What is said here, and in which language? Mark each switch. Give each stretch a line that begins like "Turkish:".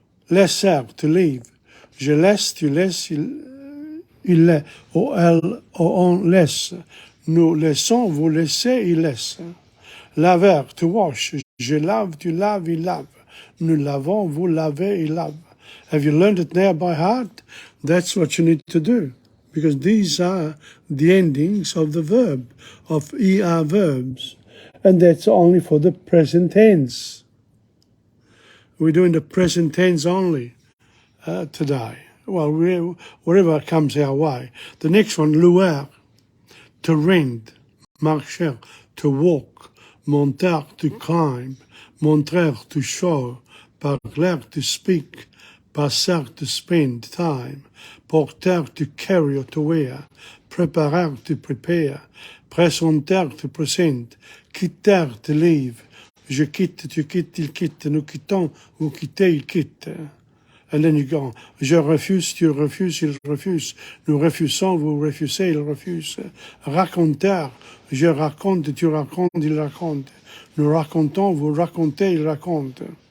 French: Laisser, to leave. Je laisse, tu laisses, il laisse. Ou elle, ou on laisse. Nous laissons, vous laissez, il laisse. Laver, to wash. Je lave, tu laves, il lave. Nous lavons, vous lavez, il lave.
English: Have you learned it now by heart? That's what you need to do. Because these are the endings of the verb, of ER verbs. And that's only for the present tense. We're doing the present tense only today. Well, whatever comes our way. The next one, louer, to rend, marcher, to walk, monter, to climb, montrer, to show, parler, to speak, passer, to spend time, porter, to carry or to wear, préparer, to prepare, présenter, to present, quitter, to leave.
French: Je quitte, tu quittes, il quitte, nous quittons, vous quittez, il quitte.
English: And then you go,
French: je refuse, tu refuses, il refuse. Nous refusons, vous refusez, il refuse. Raconter, je raconte, tu racontes, il raconte. Nous racontons, vous racontez, il raconte.